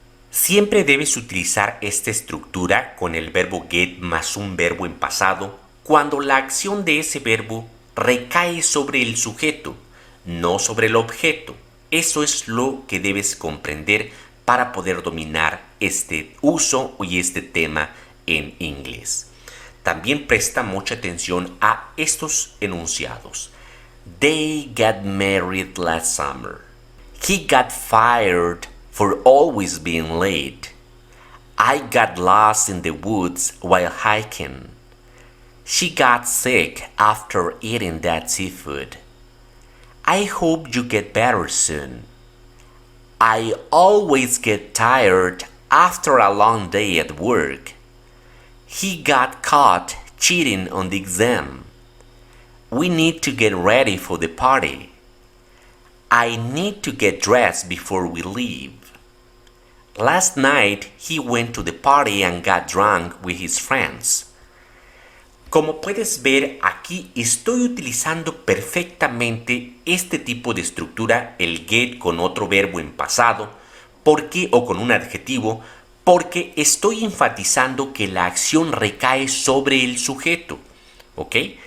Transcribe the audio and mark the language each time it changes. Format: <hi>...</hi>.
<es>Siempre debes utilizar esta estructura con el verbo get más un verbo en pasado cuando la acción de ese verbo recae sobre el sujeto, no sobre el objeto. Eso es lo que debes comprender para poder dominar este uso y este tema en inglés. También presta mucha atención a estos enunciados.</es> <en>They got married last summer. He got fired for always being late. I got lost in the woods while hiking. She got sick after eating that seafood. I hope you get better soon. I always get tired after a long day at work. He got caught cheating on the exam. We need to get ready for the party. I need to get dressed before we leave. Last night he went to the party and got drunk with his friends.</en> <es>Como puedes ver, aquí estoy utilizando perfectamente este tipo de estructura, el get con otro verbo en pasado, o con un adjetivo, porque estoy enfatizando que la acción recae sobre el sujeto. ¿Ok?</es>